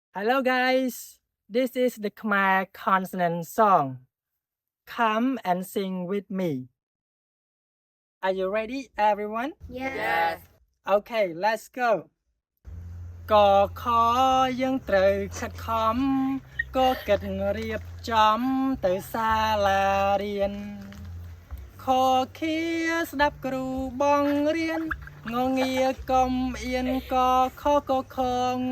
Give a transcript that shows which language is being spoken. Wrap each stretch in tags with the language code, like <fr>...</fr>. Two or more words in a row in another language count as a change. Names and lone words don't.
<en>Hello guys, this is the Khmer consonant song. Come and sing with me. Are you ready everyone? Yes. Okay, let's go.</en> <km>កខយើងត្រូវខិតខំក៏គិតរៀបចំទៅសាលារៀនខខៀស្ដាប់គ្រូបង្រៀនងងាកុំអៀនកខកខង</km>